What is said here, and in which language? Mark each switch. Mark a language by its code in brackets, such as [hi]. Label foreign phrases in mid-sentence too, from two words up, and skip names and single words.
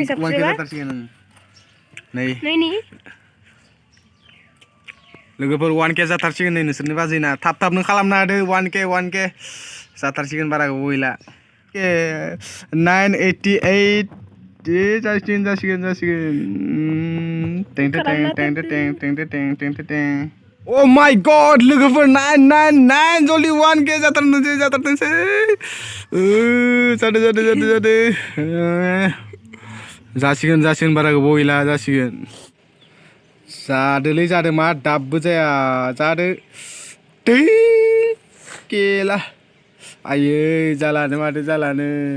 [brx] 1K जाथारसिगोन नै लोगोफोर 1K जाथारसिगोन नै नोंसोरनि बाजैना थाबनो खालामना होदो 1K जाथारसिगोन बारा गोबाव गैला 988 जासिगोन [en] Oh my god [brx] लोगोफोर 999 जल्दि 1K जाथारनोसै जादों जासिगोन बारा गोबाव गैला जासिगोन जादोलै जादो मा दाबबो जाया जादो दै केला आयै जालानो माथो जालानो